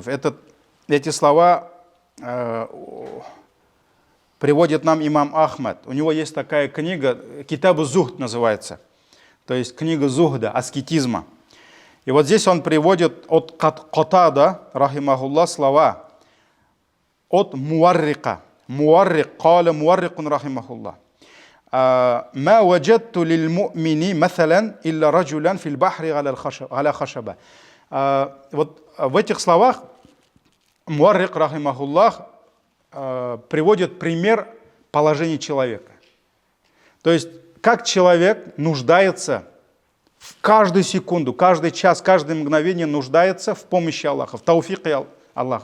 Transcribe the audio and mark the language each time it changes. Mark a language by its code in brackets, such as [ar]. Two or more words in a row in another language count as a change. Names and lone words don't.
[ru] Эти слова приводит нам имам Ахмад. У него есть такая книга, Китабу Зухд называется, то есть книга Зухда, аскетизма. И вот здесь он приводит от Катада, рахимахуллах, слова от Муаррика. [ar] مورق، قال مورق رحمه الله. ما وجدت للمؤمن مثلا إلا رجلا في البحر على خشبة. [ru] Вот в этих словах Муаррик рахимахуллах приводит пример положения человека. То есть, как человек нуждается в каждую секунду, каждый час, каждое мгновение нуждается в помощи Аллаха, в тауфике Аллаха.